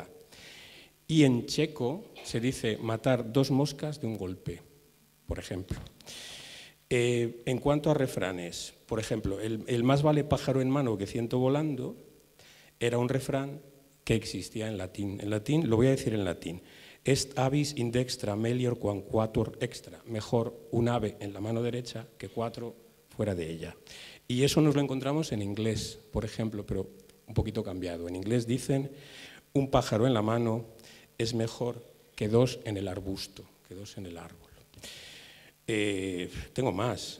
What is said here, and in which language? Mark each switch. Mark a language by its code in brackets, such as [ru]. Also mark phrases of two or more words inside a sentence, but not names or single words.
[es] Y en checo se dice matar dos moscas de un golpe, por ejemplo. En cuanto a refranes, por ejemplo, el más vale pájaro en mano que ciento volando era un refrán que existía en latín. En latín, lo voy a decir en latín, [la] est avis in dextra melior quam quatuor extra, [es] mejor un ave en la mano derecha que cuatro fuera de ella. Y eso nos lo encontramos en inglés, por ejemplo, pero un poquito cambiado. En inglés dicen, un pájaro en la mano es mejor que dos en el arbusto, que dos en el árbol. Tengo más.